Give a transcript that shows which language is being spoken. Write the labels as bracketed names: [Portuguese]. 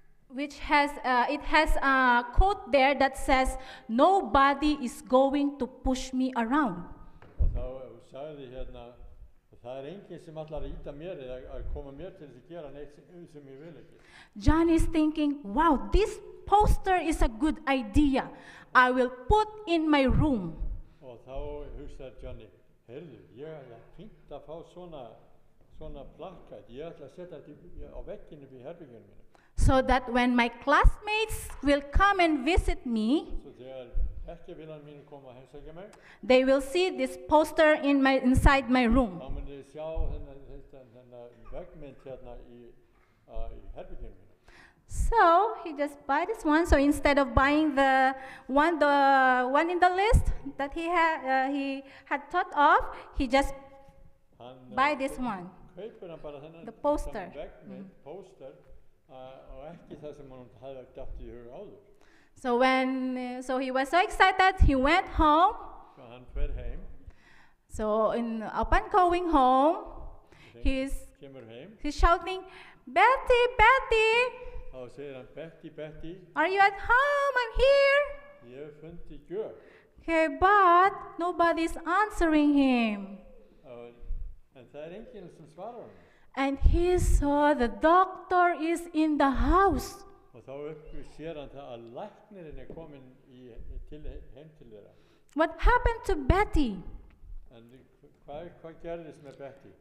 [English] which has it has a quote there that says, "Nobody is going to push me around." [Icelandic] Og þá sagði hérna, það enginn sem ætlar að íta mér eða að koma mér til þess að gera neitt sem ég vil ekki. [English] John is thinking, "Wow, this poster is a good idea. I will put in my room." [Icelandic] Og þá hugsaði Johnny, heyrðu, ég er fínt að fá svona plakkat, ég ætla að setja þetta á vegginn upp í herberginu mínu. [English] So that when my classmates will come and visit me, [Icelandic] Svo þegar bekkjarfélagar mínir koma að heimsækja mig, [English] they will see this poster inside my room. [Icelandic] þá muni þið sjá þennan veggmynd hérna í herberginu mínu. [English] So he just buy this one. So instead of buying the one in the list that he had thought of, he just [Icelandic] Hann [English] buy this one. [Icelandic] kaupir hann bara þennan [English] The poster. [Icelandic] veggmynd, póster, og ekki það sem hann hafði datt í hug áður. [English] So he was so excited. He went home. [Icelandic] Svo hann fer heim, [English] So upon going home, he's [Icelandic] kemur heim, [English] shouting, "Betty, Betty, [Icelandic] þá segir hann, Betty, [English] are you at home? I'm here." [Icelandic] ég hef fundið gjöf. [English] Okay, but nobody's answering him. [Icelandic] En það enginn sem svarar hann. [English] And he saw the doctor is in the house. [Icelandic] Og þá sér hann það að læknirinn komin heim til þeirra. [English] What happened to Betty? [Icelandic] En hvað gerðist með Betty?